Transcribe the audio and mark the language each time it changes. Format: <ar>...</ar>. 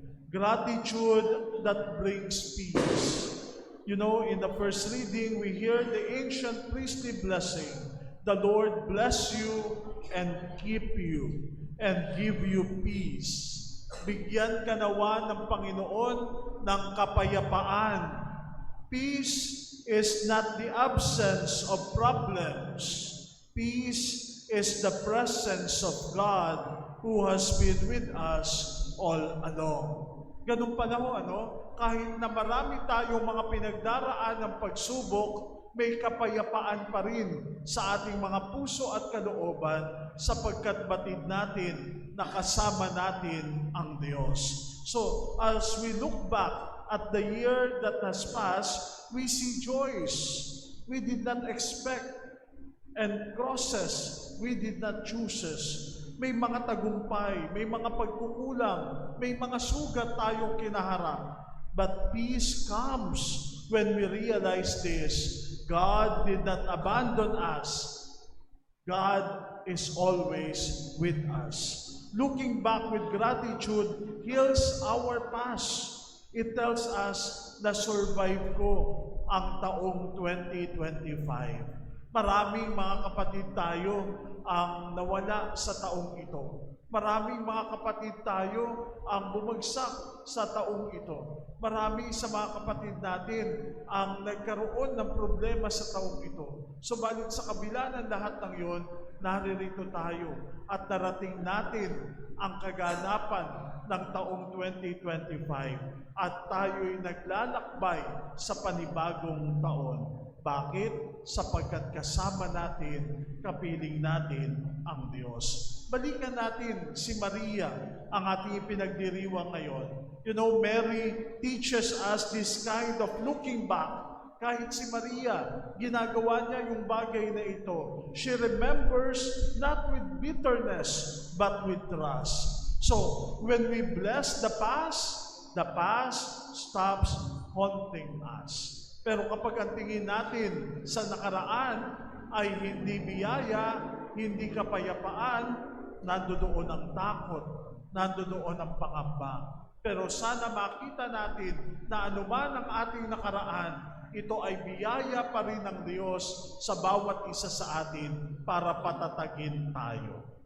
<en>Gratitude that brings peace. You know, in the first reading, we hear the ancient priestly blessing. The Lord bless you and keep you and give you peace.</en> <tl>Bigyan ka nawa ng Panginoon ng kapayapaan.</tl> <en>Peace is not the absence of problems. Peace is the presence of God who has been with us all along.</en> <tl>Ganun pala ho, kahit na marami tayong mga pinagdaraan ng pagsubok, may kapayapaan pa rin sa ating mga puso at kalooban sapagkat batid natin na kasama natin ang Diyos.</tl> <en>So, as we look back at the year that has passed, we see joys we did not expect and crosses we did not choose.</en> <tl>May mga tagumpay, may mga pagkukulang, may mga sugat tayong kinaharap.</tl> <en>But peace comes when we realize this. God did not abandon us. God is always with us. Looking back with gratitude heals our past. It tells us</en> <tl>na survive ko ang taong 2025. Maraming mga kapatid tayo ang nawala sa taong ito. Maraming mga kapatid tayo ang bumagsak sa taong ito. Marami sa mga kapatid natin ang nagkaroon ng problema sa taong ito. Subalit sa kabila ng lahat ng iyon, naririto tayo at narating natin ang kaganapan ng taong 2025 at tayo'y naglalakbay sa panibagong taon. Bakit? Sapagkat kasama natin, kapiling natin ang Diyos. Balikan natin si Maria, ang ating pinagdiriwang ngayon.</tl> <en>You know, Mary teaches us this kind of looking back.</en> <tl>Kahit si Maria, ginagawa niya yung bagay na ito.</tl> <en>She remembers not with bitterness, but with trust. So, when we bless the past stops haunting us.</en> <tl>Pero kapag ang tingin natin sa nakaraan ay hindi biyaya, hindi kapayapaan, nandoon ang takot, nandoon ang pangamba. Pero sana makita natin na anuman ang ating nakaraan, ito ay biyaya pa rin ng Diyos sa bawat isa sa atin para patatagin tayo.</tl>